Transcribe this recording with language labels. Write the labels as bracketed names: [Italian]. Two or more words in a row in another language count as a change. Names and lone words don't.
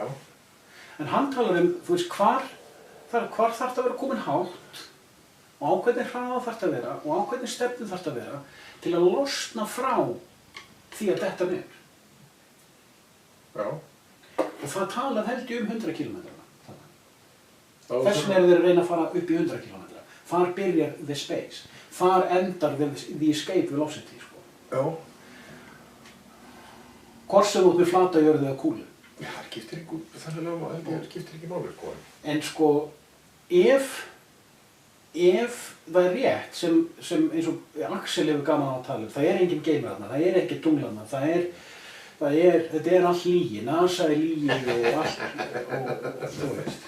[Icelandic] En hann talar þú veist, hvar þarf það að vera komin hátt, og á hvernig hraða þarf það að vera, og á hvernig stefnu þarf það að vera, til að losna frá því að detta niður. Já. Og það talað held ég 100 km. Þess vegna þeir að reyna að fara upp í 100 km. Þar byrjar [English] the space. [Icelandic] Þar endar [English] the escape velocity, [Icelandic] sko. Já. Hvort sem þú ert með flata jörðu eða kúlu. Já, það skiptir ekki máli, sko. En sko, ef það rétt, sem eins og Axel hefur gaman á að tala það engin geimur þarna, það ekki tungl þarna, þetta allt lygi, NASA lygi og allt, og þú veist.